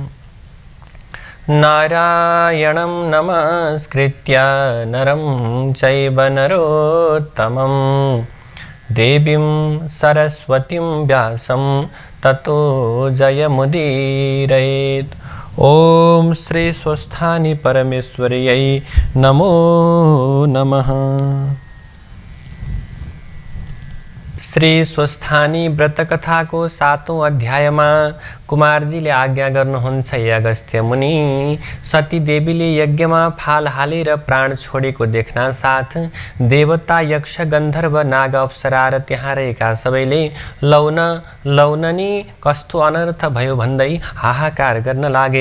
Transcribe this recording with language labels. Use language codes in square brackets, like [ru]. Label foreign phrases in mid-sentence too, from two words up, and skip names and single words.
[sa] नारायणं नमस्कृत्य नरं चैव नरोत्तमं देवीं सरस्वतीं व्यासं ततो जयमुदीरयेत्। ओम श्री स्वस्थानी परमेश्वर्यै नमो नमः। [ne] श्री स्वस्थानी व्रत कथाको 7औं अध्यायमा कुमारजीले आज्ञा गर्नुहुन्छ, हे अगस्त्य मुनि, सती देवीले यज्ञमा फाल हालेर प्राण छोडेको देख्न साथ देवता यक्ष गन्धर्व नाग अप्सरा र त्यहाँ रहेका सबैले लौन लौननी कस्तो अनर्थ भयो भन्दै हाहाकार गर्न लागे।